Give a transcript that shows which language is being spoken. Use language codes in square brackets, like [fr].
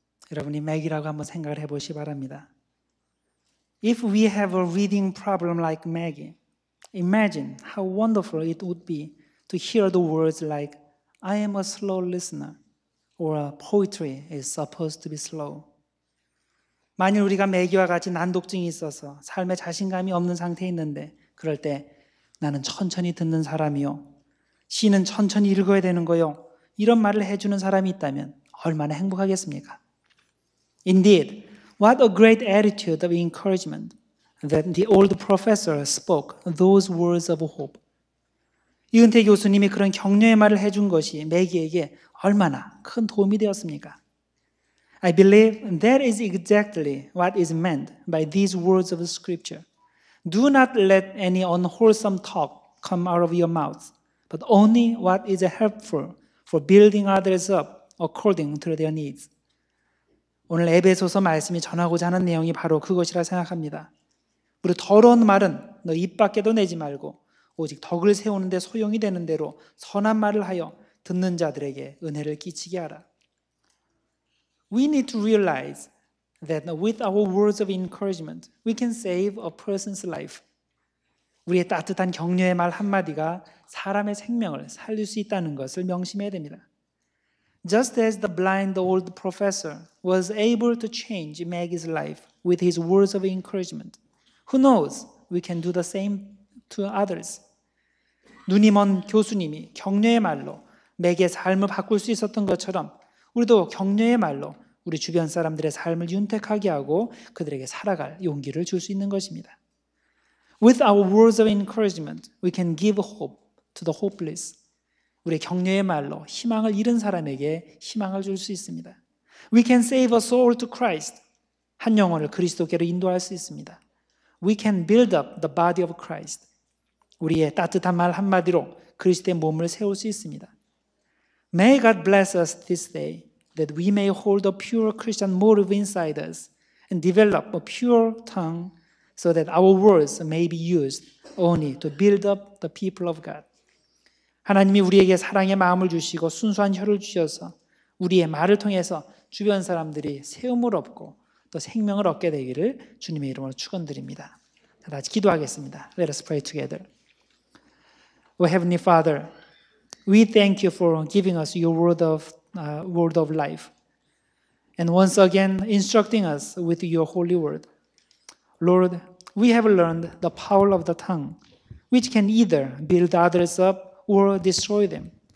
[ko] 여러분이 맥이라고 한번 생각을 해보시기 바랍니다. [en] If we have a reading problem like Maggie, imagine how wonderful it would be to hear the words like, I am a slow listener, or poetry is supposed to be slow. [ko] 만일 우리가 매기와 같이 난독증이 있어서 삶에 자신감이 없는 상태에 있는데 그럴 때 나는 천천히 듣는 사람이요. 시는 천천히 읽어야 되는 거요. 이런 말을 해주는 사람이 있다면 얼마나 행복하겠습니까? [en] Indeed, what a great attitude of encouragement that the old professor spoke those words of hope. [ko] 이은태 교수님이 그런 격려의 말을 해준 것이 매기에게 얼마나 큰 도움이 되었습니까? [en] I believe that is exactly what is meant by these words of Scripture. Do not let any unwholesome talk come out of your mouth, but only what is helpful for building others up according to their needs. [ko] 오늘 에베소서 말씀이 전하고자 하는 내용이 바로 그것이라 생각합니다. 우리 더러운 말은 너 입 밖에도 내지 말고 오직 덕을 세우는 데 소용이 되는 대로 선한 말을 하여 듣는 자들에게 은혜를 끼치게 하라. [en] We need to realize that with our words of encouragement, we can save a person's life. [ko] 우리의 따뜻한 격려의 말 한마디가 사람의 생명을 살릴 수 있다는 것을 명심해야 됩니다. [en] Just as the blind old professor was able to change Maggie's life with his words of encouragement, who knows, we can do the same to others. [ko] 눈이 먼 교수님이 격려의 말로 맥의 삶을 바꿀 수 있었던 것처럼 우리도 격려의 말로 우리 주변 사람들의 삶을 윤택하게 하고 그들에게 살아갈 용기를 줄 수 있는 것입니다. [en] With our words of encouragement, we can give hope to the hopeless. [ko] 우리의 격려의 말로 희망을 잃은 사람에게 희망을 줄 수 있습니다. [en] We can save a soul to Christ. [ko] 한 영혼을 그리스도께로 인도할 수 있습니다. [en] We can build up the body of Christ. [ko] 우리의 따뜻한 말 한마디로 그리스도의 몸을 세울 수 있습니다. [en] May God bless us this day that we may hold a pure Christian motive inside us and develop a pure tongue so that our words may be used only to build up the people of God. [ko] 하나님이 우리에게 사랑의 마음을 주시고 순수한 혀를 주셔서 우리의 말을 통해서 주변 사람들이 세움을 얻고 또 생명을 얻게 되기를 주님의 이름으로 축원드립니다. 다 같이 기도하겠습니다. [en] Let us pray together. O Heavenly Father, we thank you for giving us your word of life and once again instructing us with your holy word. Lord, we have learned the power of the tongue, which can either build others up or destroy them.